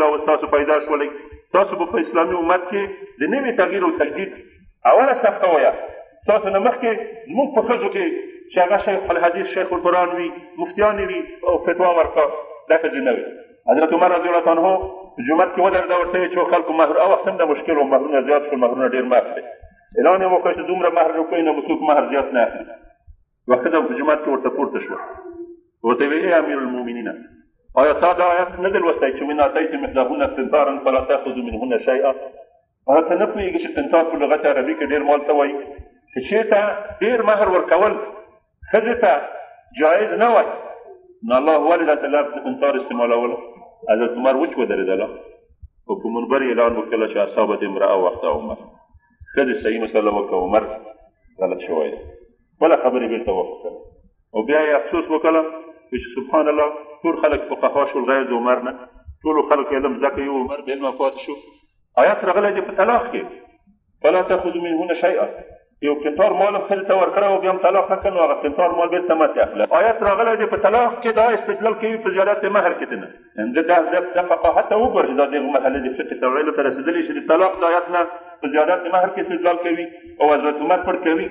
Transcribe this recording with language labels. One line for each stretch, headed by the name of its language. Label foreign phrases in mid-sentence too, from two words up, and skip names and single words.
Pashto: اوس تاسو پیدا شولئ تاسو به په اسلامي امت کې د نوي تغییر او تجدید اوله صفحه وایه ستاسو نه مخکې زموږ په ښځو کې چې هغه
Arabic: شیخ الحدیث شیخ القرآن
Pashto: وي مفتیانې وي او فتوا ورکړه دا ښځې نه وي حضرت عمر
Arabic: رضی الله عنه
Pashto: جومات کې ودرېده ورته یې چې خلکو مهر او وخت هم د مشکل و مهرونه زیات شول مهرونه ډېر مه اخلئ اعلان یې وکړ چې دومره مهر وکړئ نه به څوک مهر زیات نه اخلي. یوه ښځه په جومات کې ورته پورته شوه، ورته ویې
Arabic: ای امیر المؤمنین
Pashto: آیا تا دا آیت نه دی لوستی چې
Arabic: من اتیتم احداهن قنطارا فلا تاخذوا منهن شیئا؟
Pashto: آیا ته نه پوهېږې چې قنطار په لغت عربي کې ډېر مال ته وایي، چې چېرته ډېر مهر ورکول ښځې ته جایز نه وای، نو الله ولې دلته لفظ قنطار استعمالوله؟ حضرت عمر وچ ودرېدله او په منبر یې اعلان وکړله چې
Arabic: اصابت امرأه وقت عمر.
Pashto: ښځې صحیح مسله وکړه، عمر غلط شوی دی. بله خبرې بېرته وکړه او بیا یې افسوس وکړله چې
Arabic: سبحان الله
Pashto: ټول خلک فقها شول غیر د عمر نه، ټولو خلکو علم زده کوي، عمر بې علمه پاتې شو. آیات راغلی دی په طلاق کې
Arabic: فلا تاخذوا منهن شیئا،
Pashto: یو قنطار مال هم ښځې ته ورکړی او بیا هم طلاق نه کړ نو هغه قنطار مال بېرته ماتې اخله. آیات راغلی دی په طلاق کې دا استدلال کوي په زیادت مهر کې دی نه، دا فقاهت ته وګوره چې دا دغه مرحلې د فقه توعیلو ته رسېدلي چې د طلاق د آیات نه په زیادت مهر کې استدلال کوي او حضرت عمر پړ کوي.